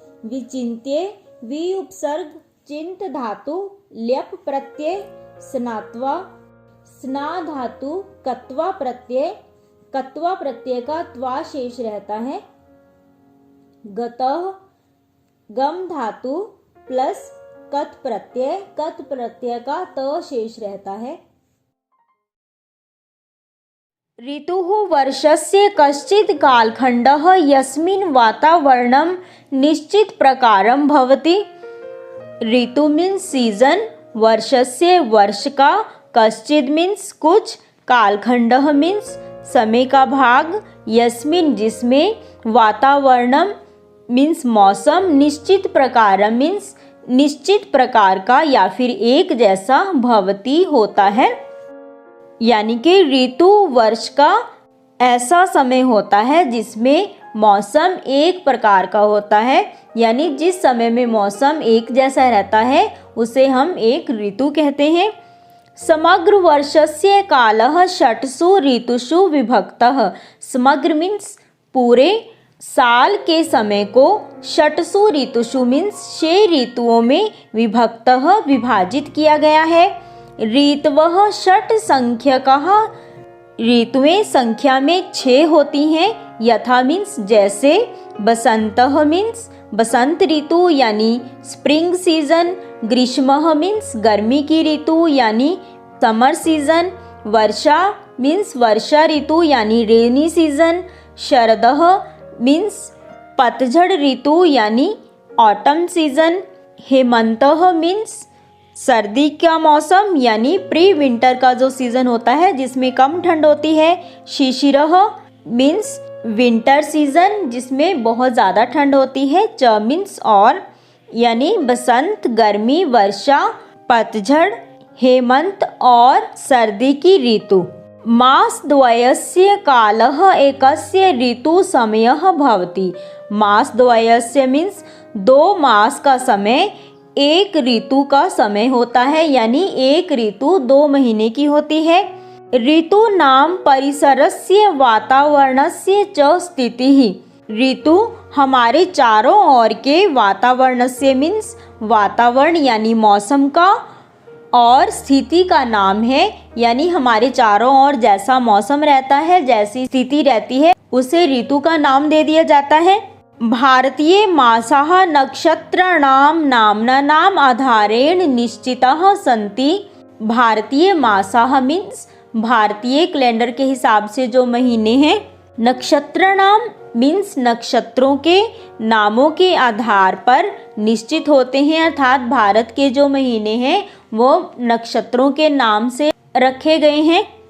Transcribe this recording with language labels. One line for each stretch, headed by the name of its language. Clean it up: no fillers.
Hindi: विचिन्त्य, वि उपसर्ग चिंत धातु ल्यप प्रत्यय, स्नात्वा, स्ना धातु कत्वा प्रत्यय, कत्वा प्रत्यय का त्वा शेष रहता है। गतः, गम धातु प्लस कत प्रत्यय, कत प्रत्यय का त शेष रहता है।
Sanskrit: ऋतुः वर्षस्य कश्चित् कालखण्डः यस्मिन् वातावरणं निश्चित प्रकारं भवति।
Hindi: ऋतु मीन्स सीजन, वर्षस्य वर्ष का, कश्चित् मीन्स कुछ, कालखण्डः मीन्स समय का भाग, यस्मिन् जिसमें, वातावरणम मीन्स मौसम, निश्चित प्रकार मीन्स निश्चित प्रकार का या फिर एक जैसा, भवती होता है। यानी कि ऋतु वर्ष का ऐसा समय होता है जिसमें मौसम एक प्रकार का होता है, यानी जिस समय में मौसम एक जैसा रहता है उसे हम एक ऋतु कहते हैं।
Sanskrit: समग्र वर्षस्य कालः षट्सु ऋतुषु विभक्तः।
Hindi: समग्र मीन्स पूरे साल के समय को, षट्सु ऋतुषु मीन्स 6 ऋतुओं में, विभक्तः विभाजित किया गया है।
Sanskrit: ऋतवः षट् संख्यकः,
Hindi: ऋतुएं संख्या में 6 होती हैं। यथा मीन्स जैसे, बसंतः मीन्स बसंत ऋतु यानी स्प्रिंग सीजन, ग्रीष्मः मीन्स गर्मी की ऋतु यानी समर सीजन, वर्षा मीन्स वर्षा ऋतु यानी रेनी सीजन, शरदः मीन्स पतझड़ ऋतु यानी ऑटम सीजन, हेमंतः मीन्स सर्दी का मौसम यानी प्री विंटर का जो सीजन होता है जिसमें कम ठंड होती है, शिशिरः मीन्स विंटर सीजन जिसमें बहुत ज़्यादा ठंड होती है, च मीन्स और यानी बसंत, गर्मी, वर्षा, पतझड़, हेमंत और सर्दी की ऋतु।
Sanskrit: मासद्वयस्य कालः एकस्य ऋतु समयः भवति।
Hindi: मासद्वयस्य मीन्स 2 मास का समय एक ऋतु का समय होता है, यानी एक ऋतु 2 महीने की होती है।
Sanskrit: ऋतु नाम परिसरस्य वातावरणस्य च स्थितिः।
Hindi: ऋतु हमारे चारों ओर के वातावरण से मीन्स वातावरण यानी मौसम का, और स्थिति का नाम है, यानी हमारे चारों ओर जैसा मौसम रहता है, जैसी स्थिति रहती है, उसे ऋतु का नाम दे दिया जाता है।
Sanskrit: भारतीय मासाः नक्षत्राणां नाम्नानाम् आधारेण निश्चिताः सन्ति।
Hindi: भारतीय मासाः मीन्स भारतीय कैलेंडर के हिसाब से जो महीने हैं। नक्षत्र नाम मीन्स नक्षत्रों के नामों के आधार पर निश्चित होते हैं, अर्थात भारत के जो महीने हैं वो नक्षत्रों के नाम से रखे गए हैं।